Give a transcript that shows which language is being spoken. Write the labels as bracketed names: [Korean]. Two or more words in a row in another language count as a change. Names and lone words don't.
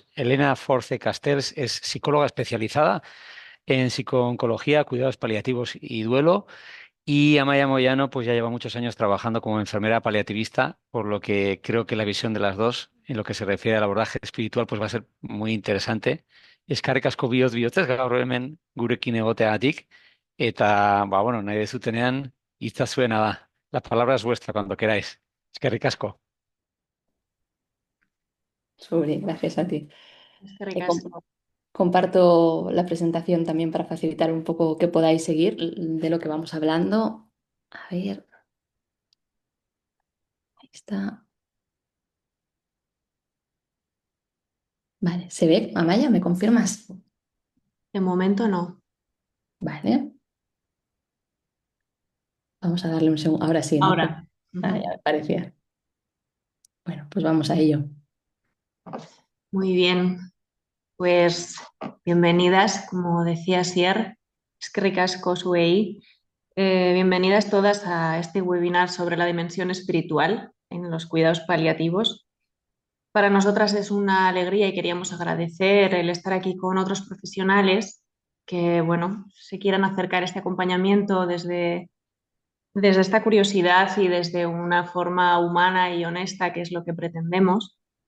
[Spanish] Elena Force Castells es psicóloga especializada en psicooncología, cuidados paliativos y duelo. Y Amaya Moyano, pues ya lleva muchos años trabajando como enfermera paliativista, por lo que creo que la visión de las dos, en lo que se refiere al abordaje espiritual, pues va a ser muy interesante. [Basque] Eskerrik asko bihotz gaur hemen gurekin egoteagatik, eta, bueno, nahi dezutenean, hitza zuena da. [Spanish] La palabra es vuestra cuando queráis. [Basque] Eskerrik asko. [Spanish] Gracias a ti. [Basque] Eskerrik [Spanish] Te [Basque] asko. [Spanish] comparto la presentación también para facilitar un poco que podáis seguir de lo que vamos hablando. A ver, ahí está. Vale, ¿se ve? Amaya, ¿me confirmas? De momento no. Vale, vamos a darle un segundo. Ahora sí, ¿no? Ahora. Ah, Ujú. ya me parecía. Bueno, pues vamos a ello. Muy bien. Pues bienvenidas, como decía Sier, [Basque] eskerrik asko zuei. [Spanish] Bienvenidas todas a este webinar sobre la dimensión espiritual en los cuidados paliativos. Para nosotras es una alegría y queríamos agradecer el estar aquí con otros profesionales que, bueno, se quieran acercar a este acompañamiento desde esta curiosidad y desde una forma humana y honesta, que es lo que pretendemos.